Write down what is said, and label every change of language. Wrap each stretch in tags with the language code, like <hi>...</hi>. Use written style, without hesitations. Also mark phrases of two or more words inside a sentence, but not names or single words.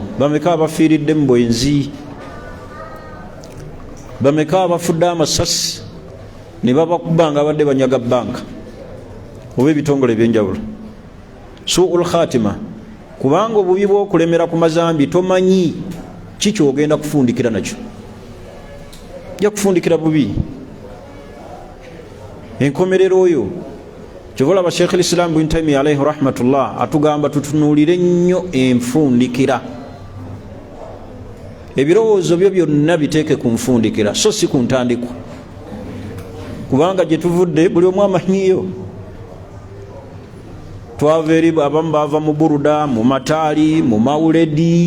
<lg>Bameka abafiiridde mu bwenzi. Bameka abafudde amasasi ne babakuba nga abadde banyaga banka oba ebitongole ebyenjawulo.</lg> <ar>سوء الخاتمة,</ar> <lg>kubanga obubi bw'okulemera ku mazambi tomanyi ki kyogenda kufundikira nakyo. Ojja kufundikira bubi. Enkomerero oyo kyobola ba</lg> <ar>شيخ الإسلام</ar> <lg>Ibn Taymiyyah</lg> <ar>عليه رحمة الله</ar> <lg>atugamba tutunuulire nnyo enfundikira. Ebirowoozo byo byonna biteeke ku nfundikira so si ku ntandikwa, kubanga gye tuvudde buli omu amanyiyo. Twava eri abamu baava mu buruda, mu mataali, mu mawuledi.</lg>